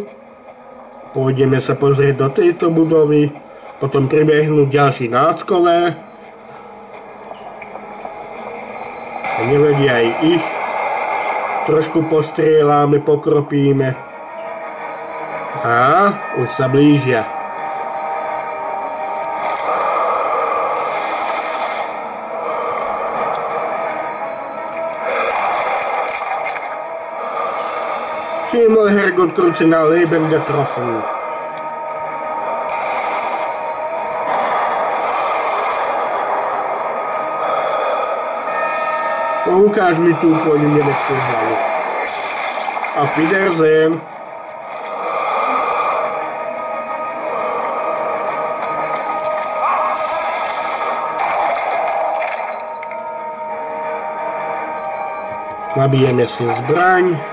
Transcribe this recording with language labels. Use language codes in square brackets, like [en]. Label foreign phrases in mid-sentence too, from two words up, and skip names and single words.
[sk] Pôjdeme sa pozrieť do tejto budovy, potom pribehnú ďalší náckové. A nevedia aj ich. Trošku postrieľame, pokropíme. A už sa blížia. [de] Himmel, Herrgott, krucinál, Leben getroffen. [sk] Ukáž mi tú tvoju nemeckú hlavu. [de] Auf Wiedersehen. [sk] Nabijeme si zbraň.